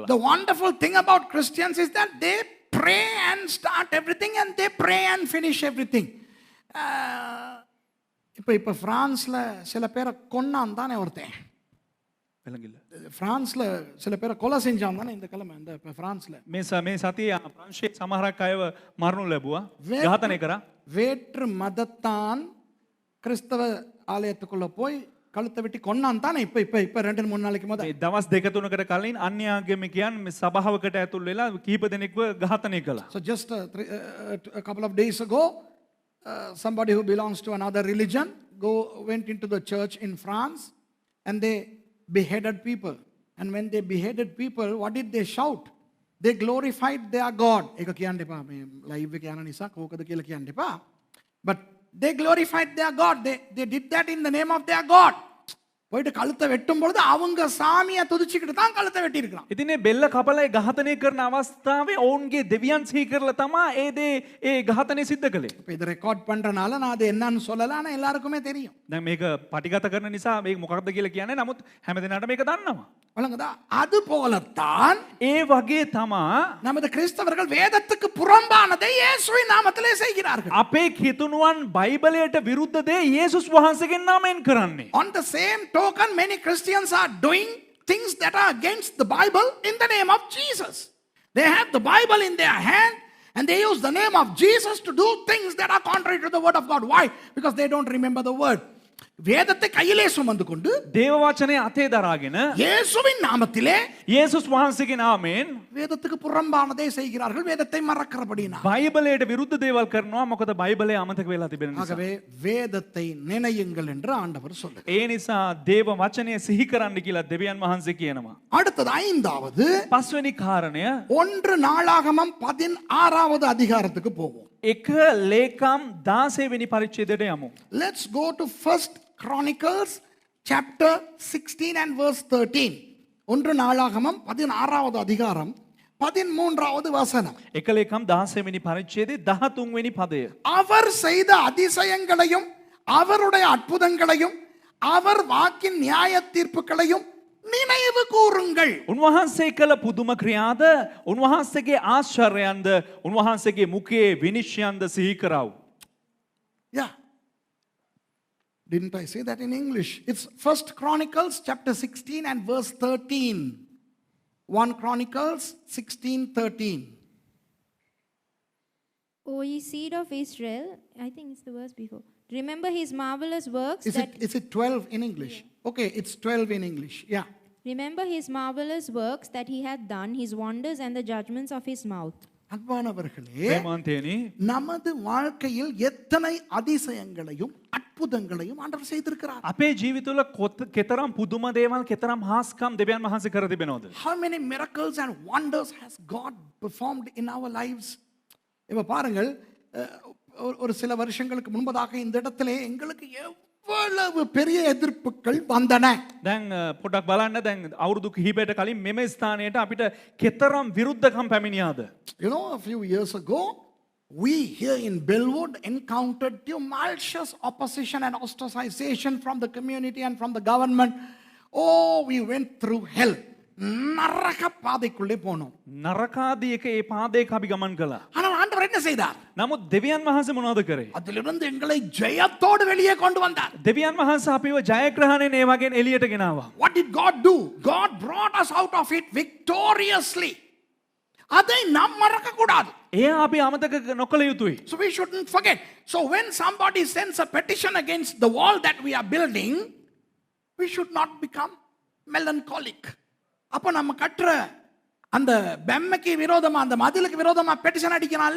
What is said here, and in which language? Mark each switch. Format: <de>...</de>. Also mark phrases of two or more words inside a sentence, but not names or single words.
<en>The wonderful thing about Christians is that they pray and start everything and they pray and finish everything.</en> <ta>இப்ப பிரான்ஸ்ல சில பேரை கொன்னான் தானே ஒருத்தன். பிரான்ஸ்ல சில பேரை கொலை செஞ்சான் தானே இந்த கிழமை இந்த பிரான்ஸ்ல.</ta> <si>මේ සතියේ ප්‍රංශයේ සමහරක් අයව මරණු ලැබුවා. ඝාතනය කරා.</si> <ta>வேற்று மதத்தான் கிறிஸ்தவ ஆலயத்துக்குள்ள போய் கழுத்தை வெட்டி கொன்னான் தானே. இப்ப 2-3 நாளைக்கு முதல்ல.</ta> <si>මේ දවස් දෙක තුනකට කලින් අන්‍ය ආගමිකයන් මේ සභාවකට ඇතුල් වෙලා කීප දෙනෙක්ව ඝාතනය කළා.</si> <en>So just a couple of days ago, somebody who belongs to another religion went into the church in France and they beheaded people. And when they beheaded people, what did they shout? They glorified their God.</en> <si>එක කියන්න එපා මේ live එක යන නිසා කෝකද කියලා කියන්න එපා.</si> <en>But they glorified their God. They did that in the name of their God.</en> <ta>போயிட்டு கழுத்தை வெட்டும் பொழுது அவங்க சாமியை துதிச்சுக்கிட்டு தான் கழுத்தை வெட்டி இருக்கிறான்.</ta> <si>ඉතින් මේ බෙල්ල කපලා ඒ ඝාතනය කරන අවස්ථාවේ ඔවුන්ගේ දෙවියන් සිහි කරලා තමයි ඒ ඝාතනය සිද්ධ කළේ.</si> <ta>இப்போ இதை ரெக்கார்ட் பண்றனால நான் அது என்னன்னு சொல்லல, ஆனா எல்லாருக்குமே தெரியும்.</ta> <si>දැන් මේක පටිගත කරන නිසා මේක මොකක්ද කියලා කියන්නේ. නමුත් හැමදෙනාට මේක දන්නවා.</si> <ta>வழங்குதா? அது போலத்தான்</ta> <si>ඒ වගේ තමා</si> <ta>நமது கிறிஸ்தவர்கள் வேதத்துக்கு புறம்பானதை இயேசுவின் நாமத்திலே செய்கிறார்கள்.</ta> <si>අපේ කිතුණුවන් බයිබලයට විරුද්ධ දේ යේසුස් වහන්සේගේ නාමයෙන් කරන්නේ.</si> <en>On the same token, many Christians are doing things that are against the Bible in the name of Jesus. They have the Bible in their hand and they use the name of Jesus to do things that are contrary to the word of God. Why? Because they don't remember the word.</en> <ta>வேதத்தை கையிலே சுமந்து கொண்டு</ta> <si>දේව වචනේ අතේ දරාගෙන</si> <ta>இயேசுவின் நாமத்திலே</ta> <si>යේසුස් වහන්සේගේ නාමයෙන්</si> <ta>வேதத்துக்கு புறம்பானதை செய்கிறார்கள், வேதத்தை மறக்கிறபடினா.</ta> <si>බයිබලයට විරුද්ධ දේවල් කරනවා. මොකද බයිබලය අමතක වෙලා තිබෙන නිසා.</si> <ta>ஆகவே வேதத்தை நினையுங்கள் என்று ஆண்டவர் சொல்லுகிறார்.</ta> <si>ඒ නිසා දේව වචනය සිහි කරන්න කියලා දෙවියන් වහන්සේ කියනවා.</si> <ta>அடுத்தது ஐந்தாவது</ta> <si>පස්වෙනි කාරණය</si> <ta>1 நாளாகமம் 16வது அதிகாரத்துக்கு போவோம்.</ta> <si>එක ලේකම් 16 වෙනි පරිච්ඡේදයට යමු.</si> <en>Let's go to 1 Chronicles chapter 16 and verse 13.</en> <ta>1 நாளாகமம் 16வது அதிகாரம் 13வது வசனம்.</ta> <si>එක ලේකම් 16 වෙනි පරිච්ඡේදයේ 13 වෙනි පදය.</si> <ta>அவர் செய்த அதிசயங்களையும் அவருடைய அற்புதங்களையும் அவர் வாக்கின் நியாய தீர்ப்புகளையும் நினைவு கூறுங்கள்.</ta> <si>උන්වහන්සේ කළ පුදුම ක්‍රියාද, උන්වහන්සේගේ ආශ්චර්යයන්ද, උන්වහන්සේගේ මුඛයේ විනිශ්චයන්ද සිහි කරව්.</si> <en>Yeah. Didn't I say that in English? It's 1 Chronicles chapter 16 and verse 13. 1 Chronicles 16:13. O ye seed of Israel, I think it's the verse before. Remember his marvelous works Is it 12 in English? Okay, it's 12 in English. Yeah. Remember his marvelous works that he hath done, his wonders and the judgments of his mouth.</en> <ta>அன்பானவர்களே,</ta> <si>ප්‍රේමාන්තයනි,</si> <ta>நமது வாழ்க்கையில் எத்தனை அதிசயங்களையும் அற்புதங்களையும் ஆண்டவர் செய்திருக்கிறார்.</ta> <si>අපේ ජීවිතවල කෙතරම් පුදුම දේවල්, කෙතරම් හාස්කම් දෙවියන් වහන්සේ කර තිබෙනවද?</si> <en>How many miracles and wonders has God performed in our lives?</en> <ta>இப்ப பாருங்கள், ஒரு சில வருஷங்களுக்கு முன்பதாக இந்த இடத்திலே எங்களுக்கு எவ்வளவு பெரிய எதிர்ப்புகள் வந்தன.</ta> <si>දැන් පොඩක් බලන්න, දැන් අවුරුදු කිහිපයකට කලින් මෙම ස්ථානයට අපිට කෙතරම් විරුද්ධකම් පැමිණියාද?</si> <en>You know, a few years ago, we here in Bellwood encountered tumultuous opposition and ostracization from the community and from the government. Oh, we went through hell.</en> <ta>நரக பாதைக்குள்ளே போனோம்.</ta> <si>නරකාදී එක ඒ පාදයක අපි ගමන් කළා.</si> <ta>ஆனால் ஆண்டவர் என்ன செய்தார்?</ta> <si>නමුත් දෙවියන් වහන්සේ මොනවද කරේ?</si> <ta>அதிலிருந்து எங்களை ஜெயத்தோடு வெளியே கொண்டு வந்தார்.</ta> <si>දෙවියන් වහන්සේ අපිව ජයග්‍රහණයෙන් ඒ වගේන් එළියට ගෙනාවා.</si> <en>What did God do? God brought us out of it victoriously.</en> <ta>அதை நாம் மறக்க கூடாது.</ta> <si>එයා අපි අමතක නොකළ යුතුයි.</si> <en>So we shouldn't forget. So when somebody sends a petition against the wall that we are building, we should not become melancholic.</en> <ta>அப்ப நம்ம கட்டுற அந்த பெம்மைக்கு விரோதமா, அந்த மதிலுக்கு விரோதமா பெட்டிஷன் அடிக்கலாம்ல.</ta>